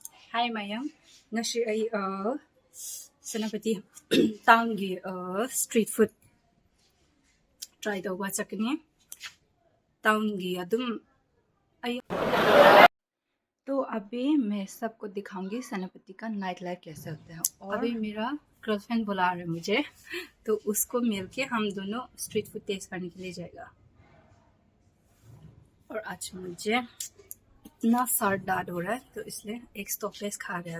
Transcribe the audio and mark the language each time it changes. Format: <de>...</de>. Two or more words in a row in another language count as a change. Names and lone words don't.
<mni>Hi Mayam. Ngasi ay Senapati taungi</mni> <en>street food try</en> <mni>tauba chakni. Taungi adum ay.</mni> <hi>तो अभी मैं सबको दिखाऊंगी सेनापति का</hi> <en>night life</en> <hi>कैसे होता है। और अभी मेरा गर्लफ्रेंड बुला रहा है मुझे, तो उसको मिलके हम दोनों</hi> <en>street food taste</en> <hi>करने के लिए जाएगा। और आज मुझे इतना सर दर्द हो रहा है, तो इसलिए एक स्टॉपेज खा रहे हैं।</hi>